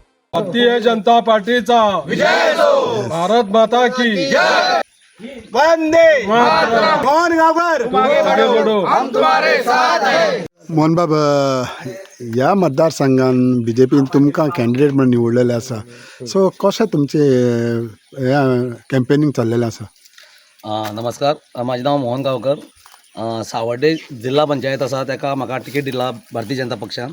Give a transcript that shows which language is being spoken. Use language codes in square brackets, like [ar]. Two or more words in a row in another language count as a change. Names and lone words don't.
[kok] भारतीय जनता पार्टीचा विजय हो. [hi] भारत माता की वंदे मोहन गावकर आगे बढ़ो. हम तुम्हारे साथ है. [kok] मोहन बाब, ह्या मतदारसंघान बीजेपीन तुमकां कॅन्डिडेट म्हणून निवडलेले आसा, सो कशें तुमचे ह्या कॅम्पेनिंग चाललेलें आसा? नमस्कार, माझे नाव मोहन गावकर. सावर्डे जिल्हा पंचायत आसा ताका म्हाका तिकेट दिला भारतीय जनता पक्षान.